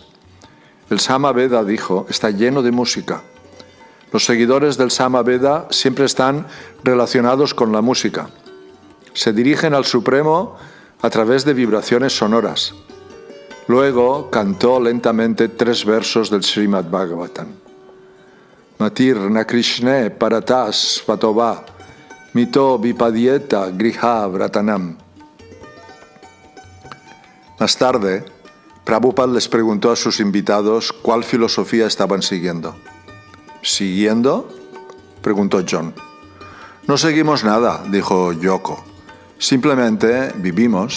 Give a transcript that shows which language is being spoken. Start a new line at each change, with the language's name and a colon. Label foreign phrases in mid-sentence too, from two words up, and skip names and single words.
Spanish: El Sama Veda, dijo, está lleno de música. Los seguidores del Sama Veda siempre están relacionados con la música. Se dirigen al Supremo a través de vibraciones sonoras. Luego cantó lentamente 3 versos del Srimad Bhagavatam.
Sanskrit: Matir na Krishne paratas vatova mito vipadieta griha vratanam.
Spanish: Más tarde, Prabhupada les preguntó a sus invitados cuál filosofía estaban siguiendo. ¿Siguiendo?, preguntó John. No seguimos nada, dijo Yoko. Simplemente vivimos.